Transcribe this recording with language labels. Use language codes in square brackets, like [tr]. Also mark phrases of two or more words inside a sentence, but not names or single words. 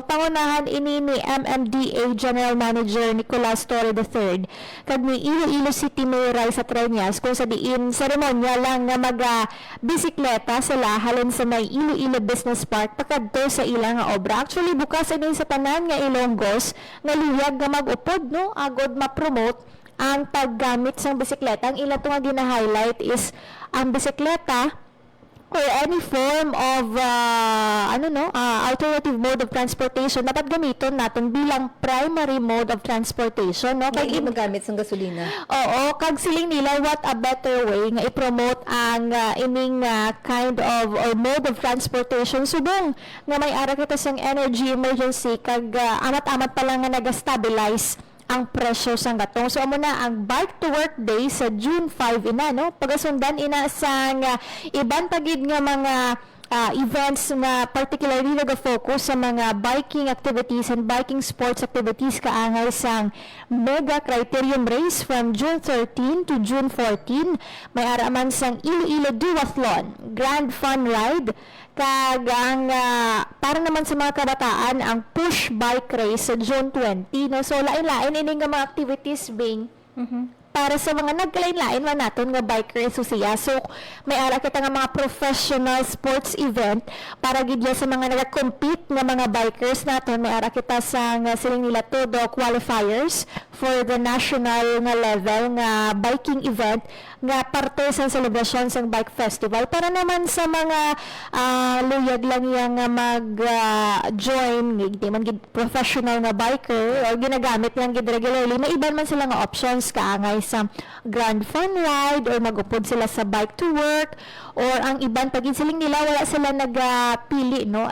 [hil] Pangunahan ini ni MMDA General Manager Nicolas Torre III kag ni Iloilo City Mayor Raisa Treñas, kung sa diin seremonya lang nga bisikleta sila halin sa may Iloilo Business Park pakadto sa ilang nga obra. Actually, bukas ini sa tanan nga Ilonggos nga luyag nga mag-upod, no? Agod ma-promote ang paggamit sang bisikleta. Ang ila to nga gina-highlight is ang bisikleta [en] or any form of alternative mode of transportation [hil] dapat gamiton natin bilang [en] primary mode of transportation, [hil] no? Kag magamit sang gasolina. Oo, kag siling nila [en] what a better way [hil] nga i-promote ang ining [en] kind of or mode of transportation [hil] subong nga may ara kita sang [en] energy emergency [hil] kag amat-amat pa lang nga nag-stabilize ang presyo sang gatong. So amo na ang Bike to Work Day sa June 5 ina, no? Pagasundan ina sang iban pagid nga mga events nga particularly nag-focus sa mga [en] biking activities and biking sports activities [hil] kaangay sang Mega Criterium Race [en] from June 13 to June 14. [hil] May araman sang Iloilo Duathlon, Grand Fun Ride, kag ang para naman sa mga kabataan ang Push Bike Race sa June 20, no? So lain-lain ini nga mga activities Bing para sa mga nagkalain-lain man naton nga biker susiya. So may ara kita nga mga [en] professional sports event [hil] para gid sa mga nag-compete nga mga bikers naton. May ara kita sa siling nila todo [en] qualifiers for the national [hil] nga level nga biking event nga parte sa celebration sa Bike Festival para naman sa mga luyag lang yang mag-join di man gid professional nga biker or ginagamit lang gid regularly, may iban man sila nga options kaangay sa Grand Fun Ride or magupod sila sa Bike to Work, or ang iban pagin siling nila wala sila nagpili, no?